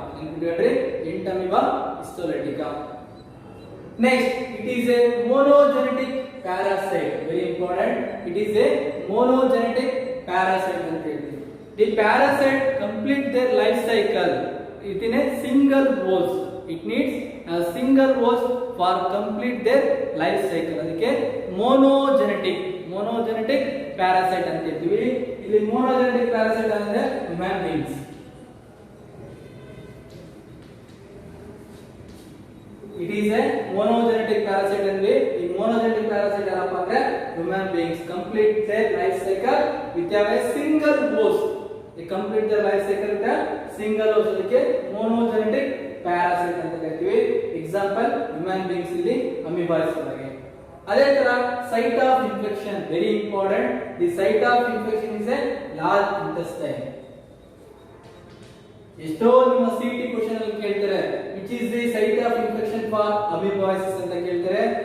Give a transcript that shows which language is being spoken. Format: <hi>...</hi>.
<kn>ನೆನಪಿಟ್ಕೊಳ್ರಿ,</kn> <en>Entamoeba histolytica. Next, it is a monogenetic parasite. Very important, it is a monogenetic parasite</en> <kn>ಅಂತ ಹೇಳ್ತೀವಿ.</kn> <en>The parasite complete their life cycle it in a single host. It needs a single host for complete their life cycle.</en> <kn>ಅದಕ್ಕೆ ಮೊನೋಜೆನೆಟಿಕ್ parasite ಅಂತ ಹೇಳ್ತೀವಿ. ಇಲ್ಲಿ ಮೊನೋಜೆನೆಟಿಕ್ parasite ಅಂದ್ರೆ</kn> <en>Human beings. It is a monogenetic parasite ಅಂದ್ರೆ ಈ monogenetic parasite</en> <kn>ಏನಪ್ಪ ಅಂದ್ರೆ</kn> <en>Human beings complete their life cycle with a single host. they complete their life cycle with a single host.</en> <kn>ಅದಕ್ಕೆ ಮೊನೋಜೆನೆಟಿಕ್ ಪ್ಯಾರಾಸೈಟ್ ಅಂತ ಕರಿತೀವಿ.</kn> <en>example human beings</en> <kn>ಇಲ್ಲಿ ಅಮೀಬಾಯ್ಸ್ ಒಳಗೆ.</kn> <en>ಅದೇ ತರ site of infection very important. The site of infection is a large intestine.</en> <kn>ಎಷ್ಟೋ ನಿಮ್ಮ</kn> <en>city question ಅಲ್ಲಿ ಕೇಳ್ತಾರೆ which is the site of infection for amoebiasis</en> <kn>ಅಂತ ಕೇಳ್ತಾರೆ.</kn>